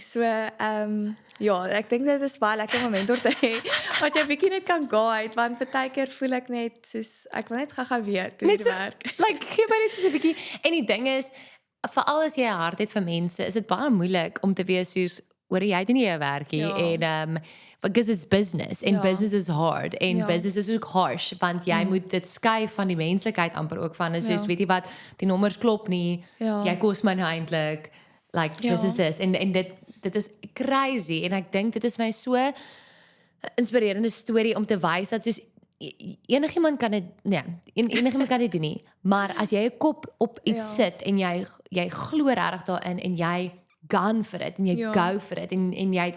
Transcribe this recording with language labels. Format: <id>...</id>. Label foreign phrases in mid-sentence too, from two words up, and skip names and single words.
<af>So ja, ek dink dit is baie lekker om 'n mentor te hê wat jy bietjie net kan guide want baie keer voel ek net soos ek wil net gou-gou weet hoe dit werk. Like gee my net so 'n bietjie en die ding is veral as jy 'n hart het vir mense, is dit baie moeilik om te wees soos hoor jy doen nie jou werkie en</af> <en>because it's business and business is hard and business is</en> <af>ook harsh want jy moet dit skei van die menslikheid amper ook van is soos weet jy wat die nommers klop nie jy kos my nou eintlik</af> <en>like this is this</en> <af>en dit is crazy en ek dink dit is my so inspirerende storie om te wys dat soos enigiemand kan dit enigiemand kan dit doen nie maar as jy 'n kop op iets sit en jy glo regtig daarin en jy gaan vir dit en jy go vir dit en jy het</af>